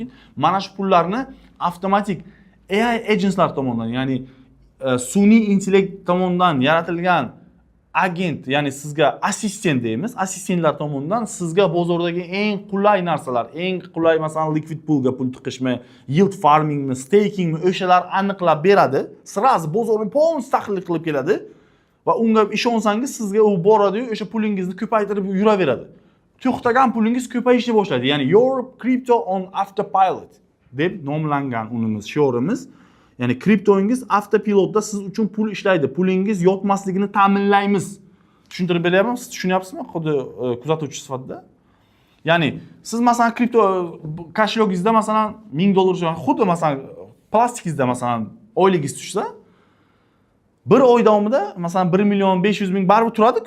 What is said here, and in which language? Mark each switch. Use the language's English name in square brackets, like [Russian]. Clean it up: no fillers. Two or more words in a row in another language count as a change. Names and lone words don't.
[Uzbek] Mana shu pullarni avtomatik [English] AI agentslar [Uzbek] tomonidan, ya'ni sun'iy intellekt tomonidan yaratilgan agent, ya'ni sizga assistent deymiz, assistentlar tomonidan sizga bozordagi eng qulay narsalar, eng qulay masalan [English] liquid poolga [Uzbek] pul tiqishmi, [English] yield farmingmi, [Uzbek] stakingmi, o'shalar aniqlab beradi. Sirazi bozorni polniy tahlil qilib keladi va unga ishonsangiz sizga u boradi, o'sha pulingizni ko'paytirib yuraveradi. To'xtagan pulingiz ko'payishni boshlaydi. Ya'ni [English] your crypto on autopilot [Uzbek] deb nomlangan unimiz, shiorimiz. Ya'ni kriptoingiz avtopilotda siz uchun pul ishlaydi. Pulingiz yotmasligini ta'minlaymiz. Tushuntirib beryapman? Siz tushunyapsizmi? Xuddi kuzatuvchi sifatida. Ya'ni siz masalan kripto kashlogingizda masalan $1000, xuddi masalan plastikingizda masalan oyligingiz tushsa, bir oy davomida masalan 1,500,000 baribir turadi-ku.